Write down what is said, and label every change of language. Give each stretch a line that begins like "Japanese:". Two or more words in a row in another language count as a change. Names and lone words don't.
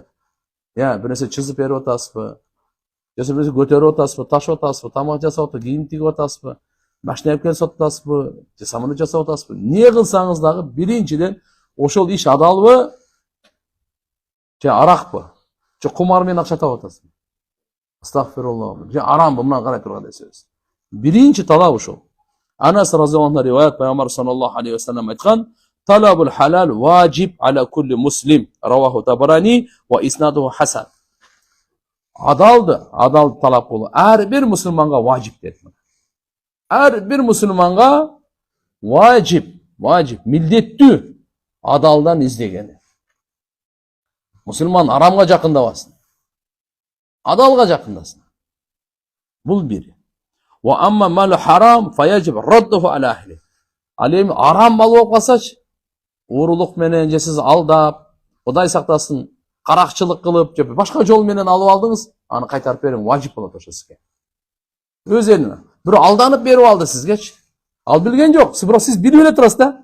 Kyrgyz: Бир нерсе чызып берип атасызбы? Же бир нерсе көтөрүп атасызбы, ташып атасызбы, тамак жасап атасызбы, кийим тигип атасызбы, машина алып келип сатып атасызбы, же самолет жасап атасызбы? Не кылсаңыз дагы биринчиден ошол иш адалбы? Же аракпы? Же кумар менен акча таап атасызбы? Астагфируллах. Же арамбы? Мына карай турган нерсебиз. Биринчи талап ошол.
Arabic: Анас رضي الله عنه
Kyrgyz: риваят, Пайгамбар
Arabic: صلى الله عليه وسلم айткан: "طلب الحلال واجب على كل مسلم", رواه الطبراني وإسناده حسن.
Kyrgyz: Адал талап кылуу ар бир мусулманга ваджиб дейт. Ар бир мусулманга ваджиб, милдеттүү адалдан издегени. Мусулман арамга жакындабасын. Адалга жакындасын. Бул бир.
Arabic: وأما مال حرام فيجب رده على أهله.
Kyrgyz: Ал эми арам мал болуп калсачы, уурулук менен же сиз алдап, Кудай сактасын, каракчылык кылып, же башка жол менен алып алдыңыз, аны кайтарып бериң, ваджиб болот ошо сизге. Өз элине. Бирок алданып берип алды сизгечи. Ал билген жок, бирок сиз билип эле турасыз да.